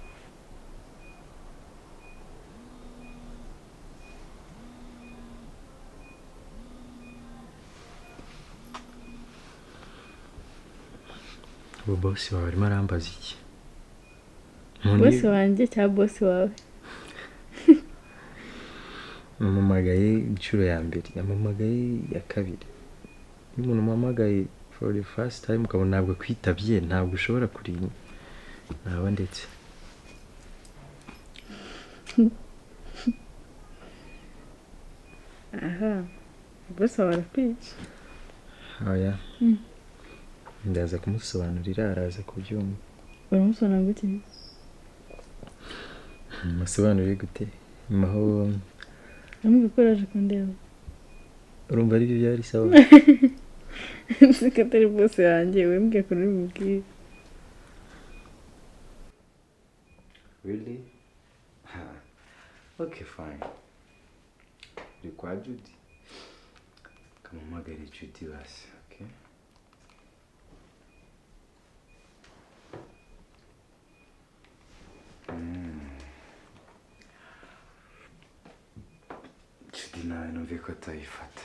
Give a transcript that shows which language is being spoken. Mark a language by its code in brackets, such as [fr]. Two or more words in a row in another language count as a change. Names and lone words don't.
[rw] ubu bosi wawe arimo arambaza iki bosi wanjye cyangwa bosi wawe namamagaye inshuro ya mbere namamagaye ya kabiri iyo umuntu umamagaye for the first time ukabona ntabwo kwitabye ntabwo ushobora kurinda naba ndetse aha bosi wawe arakwica oya ndaza kumusobanurira araza kubyumva uramusobanurira gute musobanurire gute maho namubikoraje kundeba urumva ari byo byari sawa siko atari bosi wanjye wembwiye ko nabimubwira [en] Really? Okay, fine. [rw] Uri kwa Judy? Kamamagare Judy basi, okay? Judy nawe numve ko atayifata.